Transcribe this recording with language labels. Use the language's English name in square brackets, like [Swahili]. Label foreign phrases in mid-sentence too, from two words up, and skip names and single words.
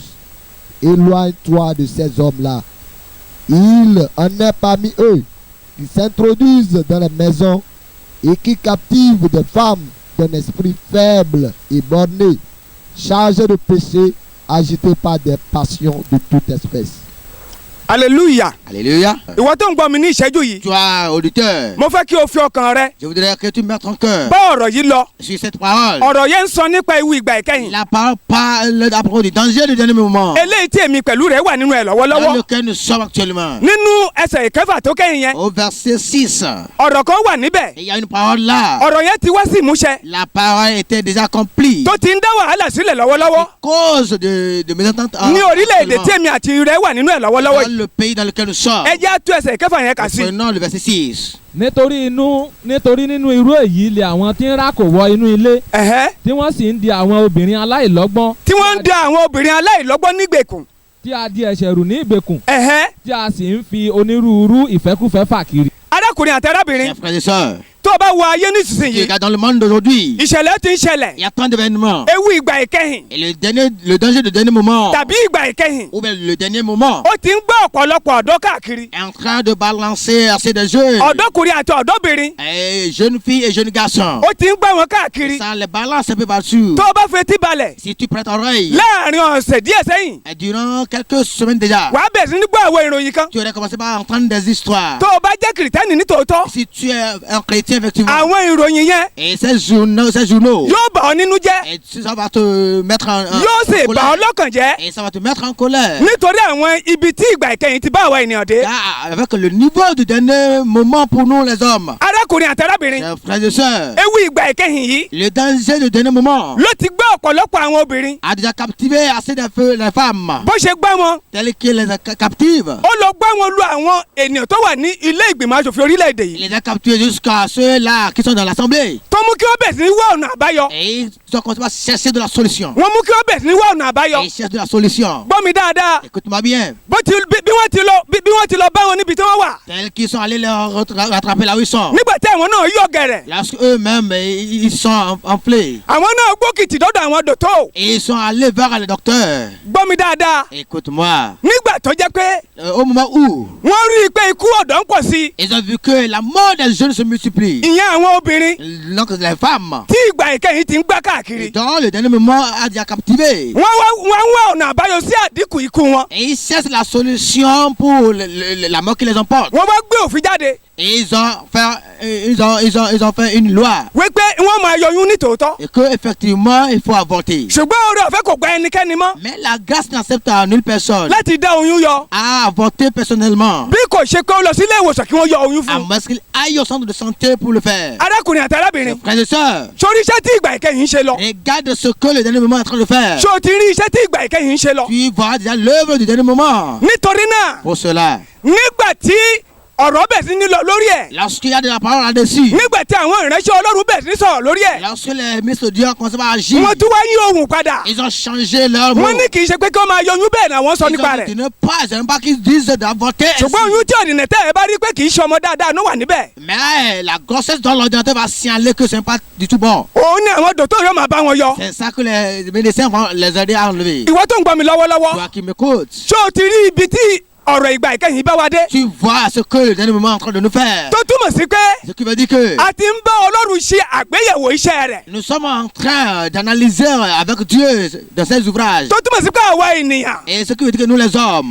[French] Éloigne-toi de ces hommes-là. Il en est parmi eux qui s'introduisent dans les maisons et qui captivent des femmes d'un esprit faible et borné, chargées de péché, agitées par des passions de toute espèce. hallelujah. Alléluia. [Yoruba] ìwọ tó ń gbọ́ mi ní ìṣẹ́jú yìí. [French] Toi, auditeur, [Yoruba] mo fẹ́ kí o fi ọkàn rẹ [French] je voudrais que tu mettes ton cœur [Yoruba] bá ọ̀rọ̀ yìí lọ. [French] sur cette parole. [Yoruba] ọ̀rọ̀ yẹn ń sọ nípa ewu ìgbà ìkẹyìn. [French] La parole parle à propos du danger du dernier moment [Yoruba] eléyìí tí èmi pẹ̀lú rẹ̀ wà nínú ẹ̀ [French] dans [Yoruba] lọ́wọ́lọ́wọ́. [French] lequel nous sommes actuellement. [Yoruba] nínú ẹsẹ̀ ìkẹfà tó kẹ́yìn yẹn [French] Au verset 6, [Yoruba] ọ̀rọ̀ kan wà níbẹ̀. [French] il y a une parole là. [Yoruba] ọ̀rọ̀ yẹn ti wá sí ìmúṣẹ. [French] La parole était déjà accomplie. [Yoruba] tó ti ń dá wàhálà sílẹ̀ lọ́wọ́lọ́wọ́. [French] Cause de mésentente [Yoruba] ní orílẹ̀-èdè tí èmi àti rẹ̀ wà nínú ẹ̀ lọ́wọ́lọ́wọ́ [French] dans [Yoruba] yìí. [French] le pays dans lequel nous sommes. [Yoruba] ẹ jẹ́ á tú ẹsẹ̀ ìkẹfà yẹn kà sí. [French] Prenons le verset 6. [Yoruba] nítorí nínú irú èyí lè àwọn tí ń rákò wọ inú ilé Ẹ̀hẹ́. tí wọ́n sì ń di àwọn obìnrin aláìlọ́gbọ́n tí wọ́n ń da àwọn obìnrin aláìlọ́gbọ́n nígbèkùn. tí a di ẹ̀ṣẹ̀ rù ní ìgbèkùn Ẹ̀hẹ́. tí a sì ń fi onírúurú ìfẹ́kúfẹ́ fà kiri. arákùnrin àti arábìnrin [French] Mes frères et sœurs, [Yoruba] tó o bá wo ayé [French] tu [Yoruba] nísinsìnyí [French] regardes dans le monde d'aujourd'hui, [Yoruba] ìṣẹ̀lẹ̀ ti ń ṣẹlẹ̀. [French] il y a tant d'événements. [Yoruba] ewu ìgbà ìkẹyìn [French] Et le danger du dernier moment, [Yoruba] tàbí ìgbà ìkẹyìn [French] ou bien le dernier moment, [Yoruba] ó ti ń gbọ́ ọ̀pọ̀lọpọ̀ ọ̀dọ́ káàkiri. [French] est en train de balancer assez de jeunes. [Yoruba] ọ̀dọ́kùnrin àti ọ̀dọ́bìnrin [French] Et jeunes filles et jeunes garçons. [Yoruba] ó ti ń gbọ́ wọn káàkiri. [French] Ça les balance un peu partout. [Yoruba] tó o bá fetí balẹ̀ [French] Si tu prêtes oreille, [Yoruba] láàrin ọ̀sẹ̀ díẹ̀ sẹ́yìn [French] et durant quelques semaines déjà, [Yoruba] wàá bẹ̀rẹ̀ sí ní gbọ́ àwọn ìròyìn kan. [French] tu aurais commencé par entendre des histoires. [Yoruba] tó o bá jẹ́ kìrìtẹ́nì ní tòótọ́ [French] Si tu es un chrétien, effectivement, [Yoruba] àwọn ìròyìn yẹn [French] et ces journaux, [Yoruba] yóò bà ọ́ nínú jẹ́ [French] et ça va te mettre [Yoruba] yóò sì bà ọ́ lọ́kàn jẹ́ [French] et ça va te mettre en colère. [Yoruba] nítorí àwọn ibi tí ìgbà ìkẹyìn ti bá àwa ènìyàn dé. [French] Car avec le niveau du dernier moment pour nous les hommes, [Yoruba] arákùnrin àti arábìnrin [French] chers frères et sœurs, [Yoruba] ewu ìgbà ìkẹyìn yìí [French] le danger du dernier moment [Yoruba] ló ti gbé ọ̀pọ̀lọpọ̀ àwọn obìnrin [French] a déjà captivé assez de les femmes, [Yoruba] bó ṣe gbá wọn [French] telles qu'il les a captives. [Yoruba] ó lọ gbá wọn lu àwọn ènìyàn tó wà ní ilé ìgbìmọ̀ asòfin orílẹ̀-èdè [French] Il [Yoruba] yìí [French] les a captivés jusqu'à ceux-là qui sont dans l'assemblée. [Yoruba] tó mú kí wọ́n bẹ̀rẹ̀ sí ní wá ọ̀nà àbáyọ. [French] Et ils ont commencé à chercher de la solution. [Yoruba] wọ́n mú kí wọ́n bẹ̀rẹ̀ sí ní wá ọ̀nà àbáyọ. [French] Et ils cherchent de la solution. [Yoruba] gbọ́ mi dáadáa [French] Écoute-moi bien. [Yoruba] bí wọ́n ti lọ bá wọn níbi tí wọ́n wà. [French] Tels qu'ils sont allés leur rattraper là où ils sont. [Yoruba] nígbà tí àwọn náà yọ gẹ̀rẹ̀ [French] Lorsque eux-mêmes ils sont enflés. [Yoruba] àwọn náà gbókìtì dọ́dọ̀ àwọn dòtó. [French] Et ils sont allés vers le docteur. [Yoruba] gbọ́ mi dáadáa [French] Écoute-moi. [Yoruba] nígbà tó jẹ́ pé [French] Au moment où [Yoruba] wọ́n rí i pé ikú ọ̀dọ́ ń pọ̀ sí i. [French] ils ont vu que la mort des jeunes se multiplie. [Yoruba] ìyẹn àwọn obìnrin [French] Donc les femmes, [Yoruba] tí ìgbà ìkẹyìn ti ń gbá káàkiri. [French] dans le dernier moment, a déjà captivé. [Yoruba] wọ́n wá ọ̀nà àbáyọ sí àdínkù ikú wọn. [French] Et ils cherchent la solution pour la mort qui les emporte. [Yoruba] wọ́n wá gbé òfin jáde [French] Et ils ont fait une loi. [Yoruba] wípé wọ́n máa yọyún ní tòótọ́. [French] Et que effectivement il faut avorter. [Yoruba] ṣùgbọ́n oore ọ̀fẹ́ kò gba ẹnikẹ́ni mọ́ [French] Mais la grâce n'accepte à nulle personne [Yoruba] láti dá oyún yọ. [French] à avorter personnellement. [Yoruba] bí kò ṣe pé ó lọ sí ilé ìwòsàn kí wọ́n yọ oyún [French] À [Yoruba] fún [French] un. moins qu'il aille au centre de santé pour le faire. [Yoruba] arákùnrin àti arábìnrin [French] Frères et sœurs, [Yoruba] sórí iṣẹ́ tí ìgbà ìkẹyìn ń ṣe lọ. [French] regarde ce que le dernier moment est en train de faire. [Yoruba] ṣé o ti rí iṣẹ́ tí ìgbà ìkẹyìn ń ṣe lọ. [French] Tu vois déjà l'œuvre du dernier moment. [Yoruba] nítorí náà [French] Pour cela, [Yoruba] nígbà tí ọ̀rọ̀ bẹ̀ sí ní lọ lórí ẹ̀. [French] lorsqu'il y a de la parole là-dessus, [Yoruba] nígbà tí àwọn ìránṣẹ́ ọlọ́run bẹ̀ sí ní sọ̀rọ̀ lórí ẹ̀. [French] lorsque les ministres de Dieu ont commencé à agir, [Yoruba] wọ́n tún wá yí ohùn padà. [French] ils ont changé leur mot. [Yoruba] wọ́n ní kì í ṣe pé kí wọ́n máa yọyún bẹ́ẹ̀ náà wọ́n sọ [French] Ils [Yoruba] nípa [French] ont [Yoruba] rẹ̀. [French] dit de ne pas, j'aime pas qu'ils disent d'avorter. [Yoruba] ṣùgbọ́n oyún tí òdìnà tẹ́ ẹ bá rí pé kì í ṣe ọmọ dáadáa ló wà níbẹ̀. [French] Mais la grossesse dans l'ordinateur va signaler que ce n'est pas du tout bon. [Yoruba] òun ni àwọn dòtó yóò máa bá wọn yọ. [French] C'est ça que les médecins vont les aider à enlever. [Yoruba] ìwọ tó ń gbọ́ mi lọ́wọ́lọ́wọ́. [French] Toi qui m'écoutes, [Yoruba] ṣé o ti rí ibi tí ọ̀rọ̀ ìgbà ìkẹyìn bá wa dé. [French] tu vois ce que le dernier moment est en train de nous faire. [Yoruba] tó túmọ̀ sí pé [French] Ce qui veut dire que [Yoruba] a ti ń bá ọlọ́run ṣe àgbéyẹ̀wò iṣẹ́ rẹ̀. [French] nous sommes en train d'analyser avec Dieu dans ses ouvrages. [Yoruba] tó túmọ̀ sí pé àwa ènìyàn [French] Et ce qui veut dire que nous les hommes,